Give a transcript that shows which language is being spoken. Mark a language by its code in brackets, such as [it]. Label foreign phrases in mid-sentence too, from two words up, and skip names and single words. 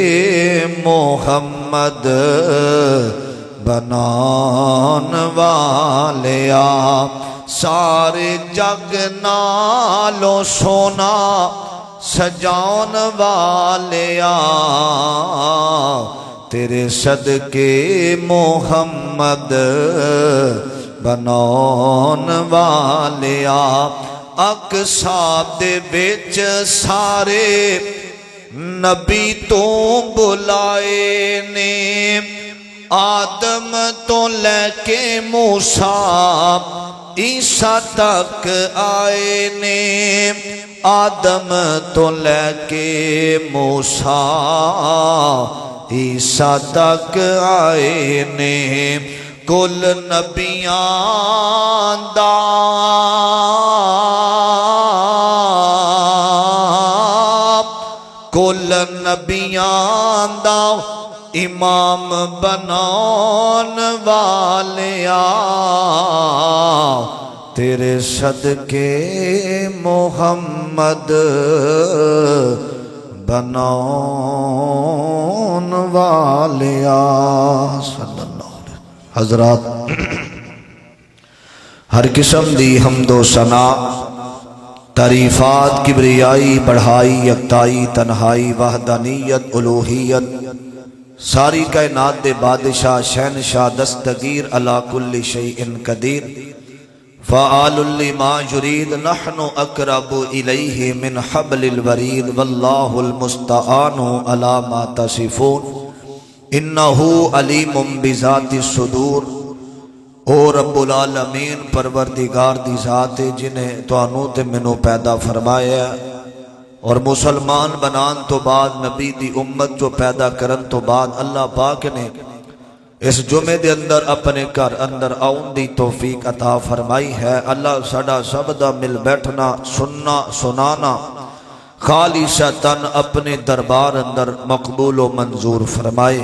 [pa] محمد بنان والیا سارے جگ نالو سونا سجان والیا تیرے صدقے محمد بنان والیا اقصا دے وچ سارے نبی تو بلائے نے آدم تو لے کے موسیٰ عیسیٰ تک آئے نے آدم تو لے کے موسیٰ عیسیٰ تک آئے نے کل نبیاں دا کل نبیاں دا امام بنان والیا تیرے صدقے محمد بنان والیا [ar] صلی اللہ علیہ وسلم۔ [pa] حضرات ہر قسم دی حمد و ثنا تعریفات کبریائی بڑھائی یکتائی تنہائی وحدانیت الوہیت ساری کائنات دے بادشاہ شہنشاہ دستگیر [ar] علی کل شیء قدیر فعال لما یرید نحن اقرب الیہ من حبل الورید واللہ المستعان علی ما تصفون انہ علیم بذات الصدور۔ [pa] او [ar] رب العالمین [pa] پروردگار دی ذات جنہیں توانوں تے منوں پیدا فرمایا اور مسلمان بنان تو بعد نبی دی امت جو پیدا کرن تو بعد اللہ پاک نے اس جمعے دے اندر اپنے گھر اندر آؤن دی توفیق عطا فرمائی ہے۔ اللہ ساڈا سب دا مل بیٹھنا سننا سنانا خالصتاً اپنے دربار اندر مقبول و منظور فرمائے۔